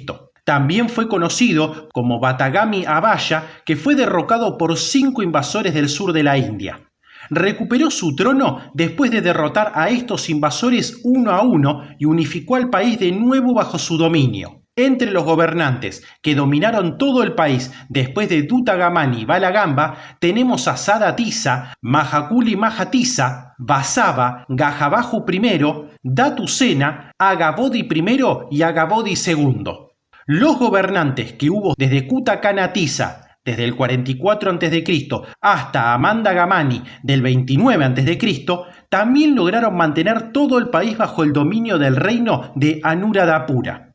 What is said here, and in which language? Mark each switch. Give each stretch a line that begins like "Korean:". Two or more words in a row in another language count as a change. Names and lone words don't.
Spanish: También fue conocido como Batagami Abhaya, que fue derrocado por 5 invasores del sur de la India. Recuperó su trono después de derrotar a estos invasores uno a uno y unificó al país de nuevo bajo su dominio. Entre los gobernantes que dominaron todo el país después de Dutta Gamani y Balagamba tenemos a Sada Tissa, Mahakuli Mahatissa, Vasava, Gajabahu I, Datu Sena, Agabodhi I y Agabodhi II. Los gobernantes que hubo desde Kutta Kana Tissa desde el 44 a.C. hasta Amanda Gamani del 29 a.C., también lograron mantener todo el país bajo el dominio del reino de Anuradhapura.